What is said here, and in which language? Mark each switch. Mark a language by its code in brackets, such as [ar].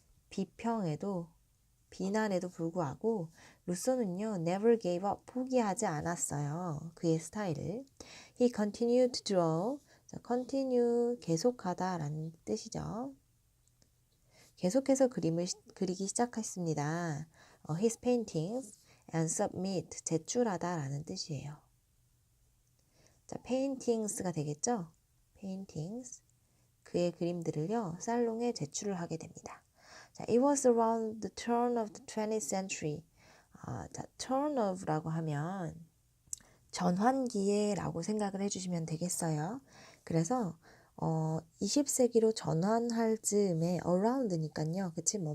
[ko] 비평에도 비난에도 불구하고 루소는요, [en] never gave up, [ko] 포기하지 않았어요. 그의 스타일을. [en] He continued to draw. [ko] 자, continue, 계속하다 라는 뜻이죠. 계속해서 그림을 그리기 시작했습니다. [en] His paintings and submit, [ko] 제출하다 라는 뜻이에요. 자, paintings가 되겠죠? [en] paintings. [ko] 그의 그림들을요, 살롱에 제출을 하게 됩니다. [en] 자, it was around the turn of the 20th century. [ko] 자, [en] turn of [ko] 라고 하면 전환기에 라고 생각을 해주시면 되겠어요. 그래서 20세기로 전환할 즈음에 around니까요. 그치?